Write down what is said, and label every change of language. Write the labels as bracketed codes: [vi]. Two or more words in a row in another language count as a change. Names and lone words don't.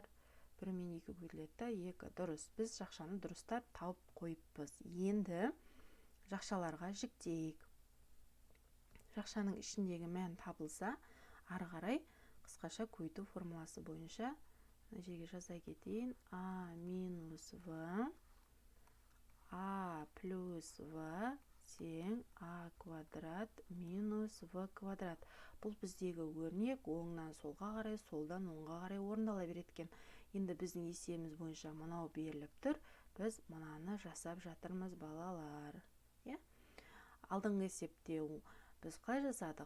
[kk] 1 мен 2 көбейтіледі, 2. Дұрыс. Біз шақшаны дұрыстап тауып қойыппыз. Енді жақшаларға жіктейік. Жақшаның ішіндегі мән табылса, ары қарай қысқаша көбейту формуласы бойынша жерге жаза кетейін. А минус В, А плюс В тең А квадрат минус В квадрат. Бұл біздегі өрнек оңнан солға қарай, солдан оңға қарай орындала береді екен. Енді біздің есебіміз бойынша мынау беріліп тұр. Біз мынаны жасап жатырмыз, балалар. Алдыңғы есепте біз қалай жасадық?